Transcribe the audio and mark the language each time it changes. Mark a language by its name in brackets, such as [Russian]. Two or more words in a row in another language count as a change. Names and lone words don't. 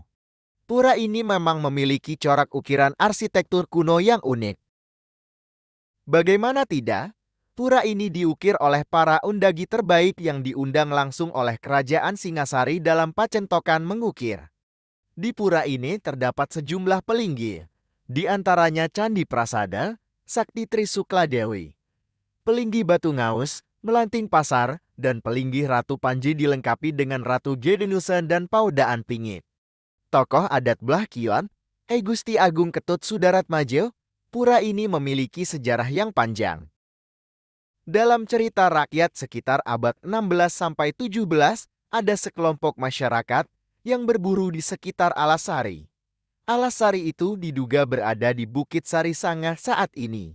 [Indonesian] Pura ini memang memiliki corak ukiran arsitektur kuno yang unik. Bagaimana tidak? Pura ini diukir oleh para undagi terbaik yang diundang langsung oleh Kerajaan Singasari dalam pacentokan mengukir. Di pura ini terdapat sejumlah pelinggi, di antaranya Candi Prasada, Sakti Trisukla Dewi, Pelinggi Batu Ngaus, Melanting Pasar, dan Pelinggi Ratu Panji dilengkapi dengan Ratu Gedenusa dan Paudaan Pingit. Tokoh adat Blakiyuh, Gusti Agung Ketut Sudaratmaja, pura ini memiliki sejarah yang panjang. Dalam cerita rakyat sekitar abad 16-17, ada sekelompok masyarakat yang berburu di sekitar Alasari. Alasari itu diduga berada di Bukit Sari Sanga saat ini.